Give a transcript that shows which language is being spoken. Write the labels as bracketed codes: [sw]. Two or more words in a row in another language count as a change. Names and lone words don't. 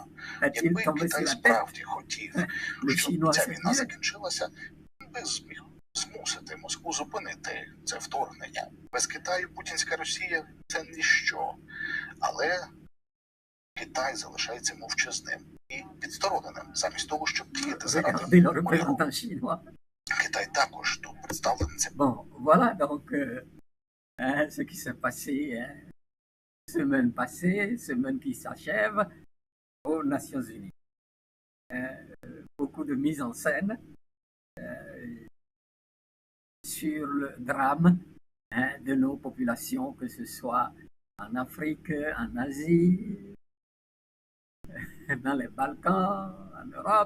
[uk] Якби Китай справді хотів, щоб ця війна закінчилася, він би зміг змусити Москву зупинити це вторгнення. Без Китаю путінська Росія – це ніщо. Але Китай залишається мовчазним і відстороненим, замість того, щоб діяти заради миру. Китай також тут представлений. [fr] Bon, voilà donc ce qui s'est passé semaine passée, semaine qui s'achève aux Nations Unies. Beaucoup de mise en scène sur le drame de nos populations, que ce soit en Afrique, en Asie, dans les Balkans, en Europe.